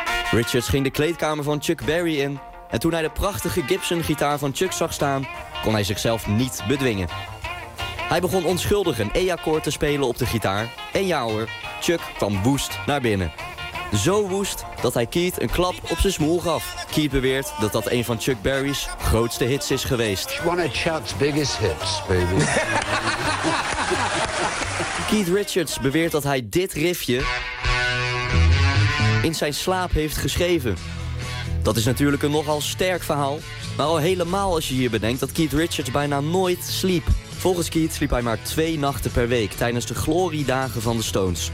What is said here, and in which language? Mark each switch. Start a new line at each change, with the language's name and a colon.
Dutch: Richards ging de kleedkamer van Chuck Berry in. En toen hij de prachtige Gibson-gitaar van Chuck zag staan, kon hij zichzelf niet bedwingen. Hij begon onschuldig een E-akkoord te spelen op de gitaar. En ja hoor, Chuck kwam woest naar binnen. Zo woest dat hij Keith een klap op zijn smoel gaf. Keith beweert dat dat een van Chuck Berry's grootste hits is geweest.
English: One of Chuck's biggest hits, baby.
Dutch: Keith Richards beweert dat hij dit riffje in zijn slaap heeft geschreven. Dat is natuurlijk een nogal sterk verhaal. Maar al helemaal als je hier bedenkt dat Keith Richards bijna nooit sliep. Volgens Keith sliep hij maar 2 nachten per week tijdens de gloriedagen van de Stones.